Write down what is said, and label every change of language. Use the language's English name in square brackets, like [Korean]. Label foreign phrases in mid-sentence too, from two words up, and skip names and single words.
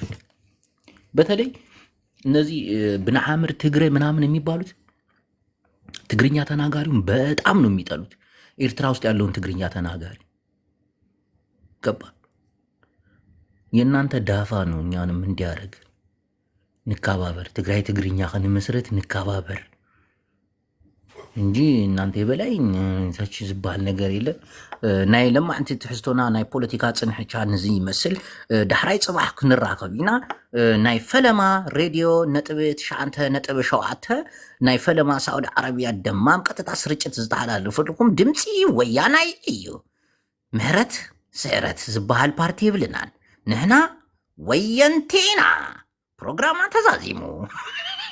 [Amharic] በተለይ እነዚህ ብንዓምር ትግሬ ምናምን የሚባሉት ትግርኛ ተናጋሪውን በጣም ነው የሚጠሉት። ኤርትራ ውስጥ ያለውን ትግርኛ ተናጋሪ ገባ። የእናንተ ዳፋ ነው እኛንም እንዲያደርግ። [Tigrinya] ንካባበር ትግራይ ትግርኛ ከንመስረት ንካባበር [Amharic] እንጂ እናንተ የበላይ [Tigrinya] ታች ዝባል ነገር የለ። ናይ ለማዕንቲ ትሕዝቶና ናይ ፖለቲካ ፅንሕቻ ንዚ ይመስል ዳሕራይ ፅባሕ ክንራኸብ ኢና። ናይ ፈለማ ሬድዮ ነጥብ 9.7 ናይ ፈለማ ሳዑዲ ዓረብያ ደማም ቀጥታ ስርጭት ዝተሓላለፈልኩም ድምፂ ወያናይ እዩ። ምህረት ስዕረት ዝበሃል ፓርቲ ይብልናን ንሕና ወየንቲና ፕሮግራማ ተዛዚሙ